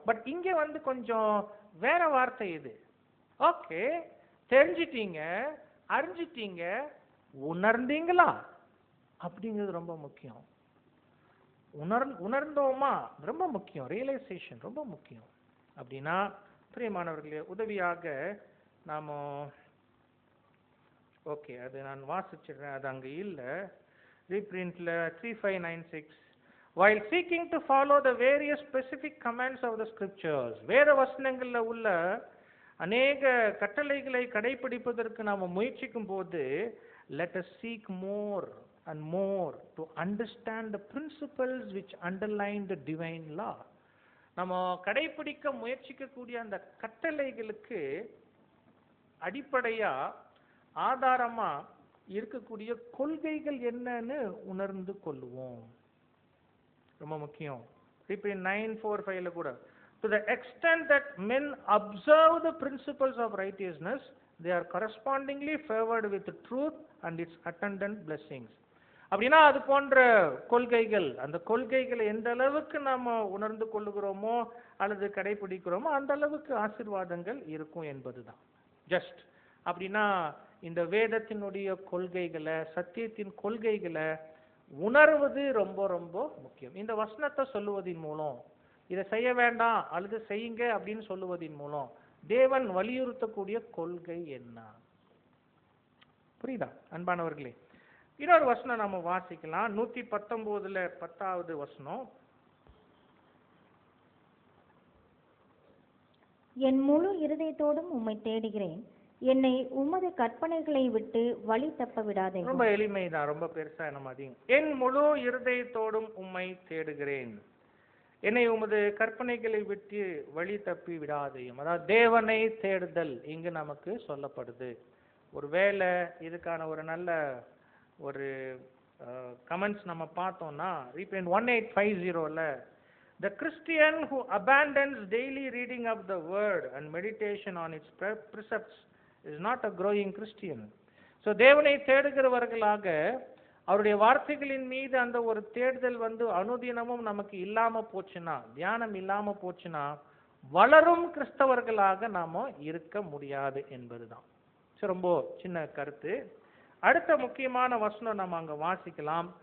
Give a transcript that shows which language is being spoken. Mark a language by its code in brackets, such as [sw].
[ta] But இங்க கொஞ்சம் வேற வார்த்தை இது. ஓகே, தெரிஞ்சிட்டீங்க, அறிஞ்சிட்டீங்க, உணர்ந்தீங்களா அப்படிங்கிறது ரொம்ப முக்கியம். உணர்ந்தோமா ரொம்ப முக்கியம். ரியலைசேஷன் ரொம்ப முக்கியம். அப்படின்னா பிரியமானவர்களே, உதவியாக நாம ஓகே, அது நான் வாசிச்சிடுறேன், அது அங்க இல்ல. [en] ரீப்ரிண்ட்ல 3596 while seeking to follow the various specific commands of the scriptures, [ta] வேத வசனங்கள்ல உள்ள அநேக கட்டளைகளை கடைபிடிப்பதற்கு நாம முயற்சிக்கும் போது, [en] let us seek more and more to understand the principles which underline the divine law. [ta] நம்ம கடைபிடிக்க முயற்சிக்கக்கூடிய அந்த கட்டளைகளுக்கு அடிப்படையா, ஆதாரமா இருக்கக்கூடிய கொள்கைகள் என்னன்னு உணர்ந்து கொள்ளுவோம். ரொம்ப முக்கியம். [en] 9:4-5 கூட, to the extent that men observe the principles of righteousness, they are correspondingly favored with the truth and its attendant blessings. [ta] அப்படின்னா அது போன்ற கொள்கைகள், அந்த கொள்கைகளை எந்த அளவுக்கு நாம உணர்ந்து கொள்ளுகிறோமோ அல்லது கடைபிடிக்கிறோமோ அந்த அளவுக்கு ஆசீர்வாதங்கள் இருக்கும் என்பதுதான். ஜஸ்ட் அப்படின்னா இந்த வேதத்தினுடைய கொள்கைகளை, சத்தியத்தின் கொள்கைகளை உணர்வது ரொம்ப ரொம்ப முக்கியம். இந்த வசனத்தை சொல்லுவதன் மூலம், இதை செய்ய வேண்டாம் அல்லது செய்யுங்க அப்படின்னு சொல்லுவதன் மூலம் தேவன் வலியுறுத்தக்கூடிய கொள்கை என்ன? புரியுதா அன்பானவர்களே? இன்னொரு வசனம் நம்ம வாசிக்கலாம். 119ல 10வது வசனம். என் முழு இருதயத்தோடும் உம்மை தேடுகிறேன், என்னை உமது கற்பனைகளை விட்டு வழி தப்ப விடாதே. ரொம்ப எளிமைதான், ரொம்ப பெருசா என்ன அதிகம். என் முழு இருதயத்தோடும் உம்மை தேடுகிறேன், என்னை உமது கற்பனைகளை விட்டு வழி தப்பி விடாதையும். அதாவது தேவனை தேடுதல் இங்கு நமக்கு சொல்லப்படுது. ஒருவேளை இதுக்கான ஒரு நல்ல ஒரு கமெண்ட்ஸ் நம்ம பார்த்தோம்னா, reprint 1850ல, [en] the Christian who abandons daily reading of the word and meditation on its precepts is not a growing Christian. [ta] So தேவனை தேடுகிறவர்களாக அவருடைய வார்த்தைகளின் மீது அந்த ஒரு தேடுதல் அனுதினமும் நமக்கு இல்லாம போச்சுன்னா, தியானம் இல்லாம போச்சுன்னா, வளரும் கிறிஸ்தவர்களாக நாம இருக்க முடியாது என்பதுதான். ரொம்ப சின்ன கருத்து. அடுத்த முக்கியமான வசனம் நம்ம அங்க வாசிக்கலாம்.